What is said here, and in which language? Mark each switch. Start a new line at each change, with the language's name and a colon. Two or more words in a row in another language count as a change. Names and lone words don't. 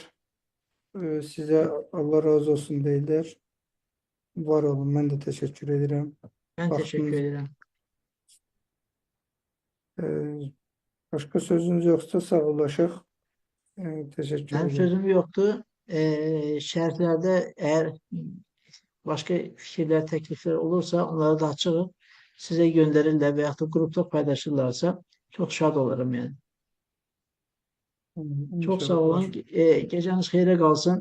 Azerbaijani: Sizə Allah razı olsun deyirlər. Var olun, mən də təşəkkür edirəm.
Turkish: Ben teşekkür ederim.
Azerbaijani: Başqa sözünüz yoxsa sağollaşıq. Təşəkkür
Turkish: Benim
Azerbaijani: edirəm.
Turkish: sözüm yoktu. Şərhlərdə eğer başka fikirler, teklifler olursa onları da açığım. Size gönderirler veyahut da grupta paylaşırlarsa çok şad olurum yani. Çok sağ olun. Geceniz
Azerbaijani: xeyrə qalsın.